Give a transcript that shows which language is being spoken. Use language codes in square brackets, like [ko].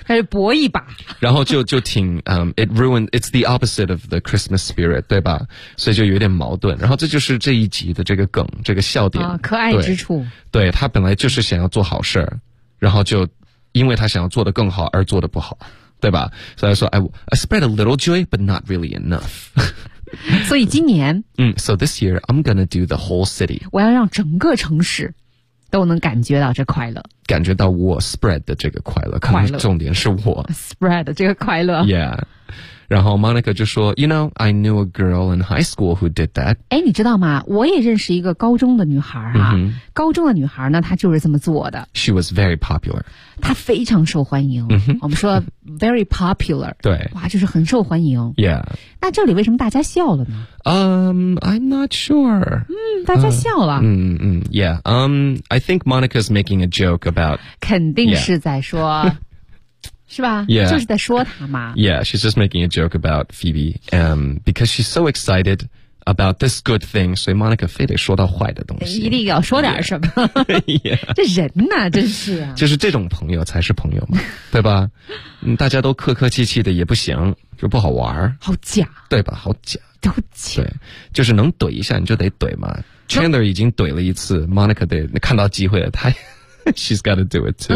[zh] 开始搏一把。然后就挺 [en] it ruined it's the opposite of the Christmas spirit， 对吧？ [zh] 所以就有点矛盾。然后这就是这一集的这个梗，这个笑点，哦、可爱之处。对他本来就是想要做好事儿，然后就因为他想要做得更好而做得不好。对吧所以说 [en] I spread a little joy but not really enough [zh] 所以今年 [en] So this year I'm gonna do the whole city [zh] 我要让整个城市都能感觉到这快乐感觉到我 spread 的这个快乐可能重点是我 spread 的这个快乐 [en] yeah [zh] 然后 Monica 就说 [en] You know I knew a girl in high school who did that [zh] 诶你知道吗我也认识一个高中的女孩啊、 mm-hmm. 高中的女孩呢她就是这么做的 [en] She was very popular [zh] 她非常受欢迎、 mm-hmm. 我们说 [en] very popular [zh] 对哇就是很受欢迎 [en] yeah [zh] 那这里为什么大家笑了呢 [en] I'm not sure [zh] 大家笑了 [en] yeah I think Monica's making a joke about [zh] 肯定是在说、 [en] yeah. [zh] 是吧 [en] yeah. [zh] 就是在说他嘛 [en] Yeah, she's just making a joke about Phoebe because she's so excited about this good thing [zh] 所以 Monica 非得说到坏的东西一定要说点什么 [en] yeah. [zh] Yeah. 这人啊真是啊就是这种朋友才是朋友嘛对吧大家都客客气气的也不行就不好玩好假对吧好假都假对就是能怼一下你就得怼嘛 Chandler 已经怼了一次 Monica 得看到机会了他 [en] She's got to do it too.